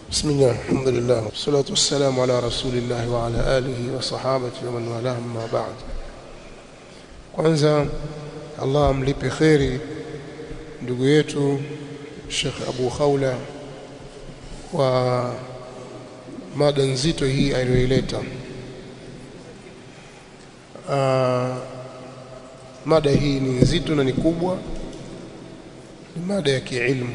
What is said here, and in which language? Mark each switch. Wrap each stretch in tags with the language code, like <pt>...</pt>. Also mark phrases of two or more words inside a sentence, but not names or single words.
<ar>بسم الله الحمد لله والصلاة والسلام على رسول الله وعلى آله وصحابته ومن والاه ما بعد.</ar> <sw>Kwanza Allah amlipe kheri ndugu yetu Sheikh Abu Khawla kwa mada nzito hii aliyoileta. Mada hii ni nzito na ni kubwa, ni mada ya kiilmu.</sw>